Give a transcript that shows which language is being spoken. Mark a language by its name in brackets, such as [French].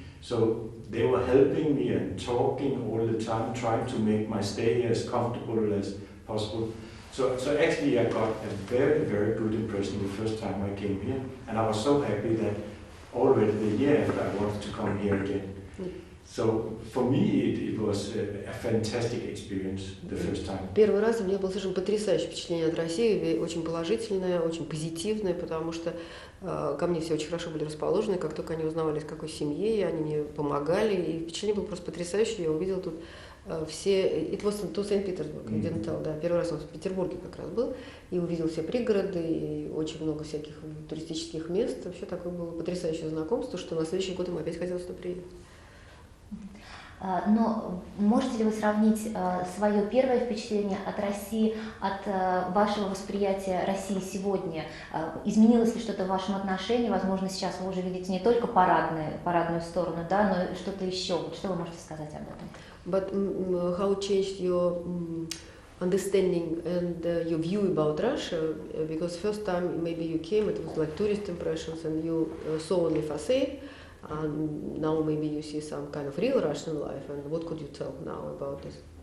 [English] So they were helping me and talking all the time, trying to make my stay as comfortable as possible. So actually I got a very, very good impression the first time I came here, and I was so happy that already the year after I wanted to come here again. So for me it was a fantastic experience the first time. [Russian] Первый раз у меня было совершенно потрясающее впечатление от России, очень положительное, очень позитивное, потому что ко мне все очень хорошо были расположены, как только они узнавали, из какой семьи, они мне помогали, и впечатление было просто потрясающее. Я увидела тут все, [English] it was to St. [Russian] Petersburg, да, первый раз он в Петербурге как раз был, и увидел все пригороды, и очень много всяких туристических мест. Вообще такое было потрясающее знакомство, что на следующий год ему опять хотелось туда приехать. Но можете ли вы сравнить свое первое впечатление от России, от вашего восприятия России сегодня? Изменилось ли что-то в вашем отношении? Возможно, сейчас вы уже видите не только парадную сторону, да, но и что-то еще. Что вы можете сказать об этом? [English] But how changed your understanding and your view about Russia? Because first time maybe you came, it was like tourist impressions, and you saw only facade. And now maybe you see some kind of real Russian life, and what could you tell now about this?